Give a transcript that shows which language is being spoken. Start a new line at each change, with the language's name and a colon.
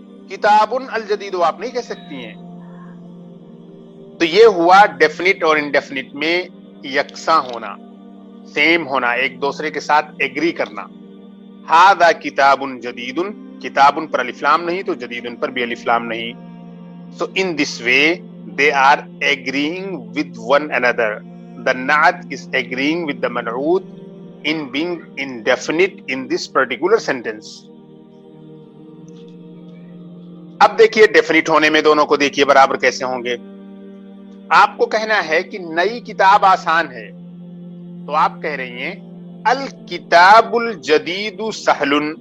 Arabic: کتابن الجدید
Urdu: آپ نہیں کہہ سکتی ہیں. تو یہ ہوا ڈیفینٹ اور انڈیفینٹ میں یکساں ہونا، سیم ہونا، ایک دوسرے کے ساتھ ایگری کرنا.
Arabic: ہاذا کتابن جدیدن،
Urdu: کتابن پر الف لام نہیں تو جدیدن پر بھی الف لام نہیں.
English: So in this way they are agreeing with one another. The na'at is agreeing with the man'ut in being indefinite in this particular sentence.
Urdu: اب دیکھیے ڈیفینٹ ہونے میں دونوں کو دیکھیے برابر کیسے ہوں گے. آپ کو کہنا ہے کہ نئی کتاب آسان ہے، تو آپ کہہ رہی ہیں
Arabic: الکتاب الجدید سہل.